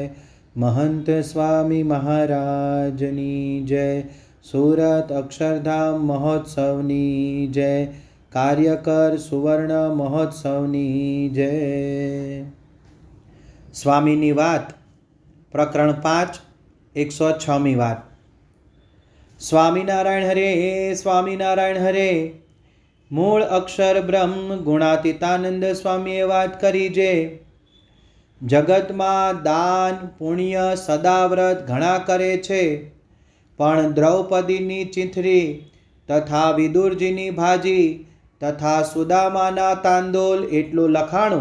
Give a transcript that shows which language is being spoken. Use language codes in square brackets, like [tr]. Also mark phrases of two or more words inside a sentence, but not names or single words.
[gu] મહંત સ્વામી મહારાજની જય। સૂરત અક્ષરધામ મહોત્સવની જય। કાર્યકર સુવર્ણ મહોત્સવની જય। સ્વામીની વાત પ્રકરણ 5 106મી વાત। સ્વામિનારાયણ હરે સ્વામિનારાયણ હરે। મૂળ અક્ષર બ્રહ્મ ગુણાતીતાનંદ સ્વામીએ વાત કરી જે જગતમાં દાન પુણ્ય સદાવ્રત ઘણા કરે છે, પણ દ્રૌપદીની ચીંથરી તથા વિદુરજીની ભાજી તથા સુદામાના તાંદોલ એટલું લખાણું।